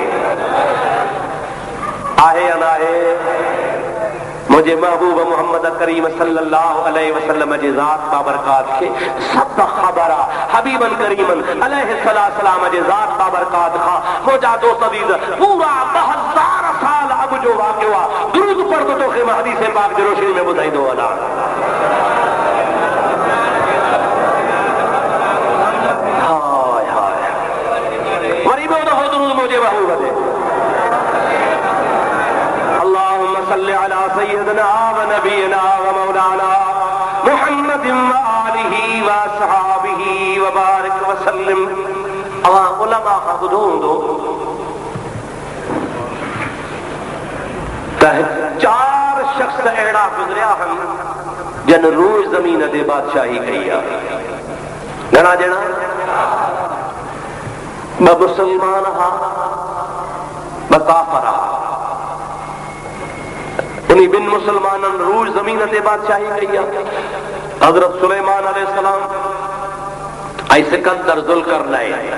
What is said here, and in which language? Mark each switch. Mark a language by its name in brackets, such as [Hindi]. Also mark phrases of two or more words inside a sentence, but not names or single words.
[Sindhi] या न आहे मुझे महबूब मोहम्मद करीम [Arabic] صلى الله عليه وسلم [Sindhi] जी ज़ात बाबरकात के सब ख़बर आहे हबीबन करीमन अलैहिस्सलाम जी ज़ात बाबरकात खां मुंहिंजा दोस्त अज़ीज़ पूरा 2000 साल अॻु जो वाक़ियो आहे दुरूद पढ़ तो तोखे मां हदीस पाक जी रोशनी में ॿुधाईंदो वञा [Arabic] صل على سيدنا ونبينا ومولانا محمد وآله وأصحابه وبارك وسلم [Sindhi] अवां उलमा खां ॿुधो हूंदो त 4 शख्स अहिड़ा गुज़रिया आहिनि जन रोज़ ज़मीन ते बादशाही कई आहे घणा ॼणा 2 मुस्लमान हा 2 काफ़िर हा उन्हीं बिन मुसलमानन रूज जमीन ते बादशाही कई आहे हजरत सुलेमान अलैहिस्सलाम ऐं सिकंदर ज़ुल्करनैन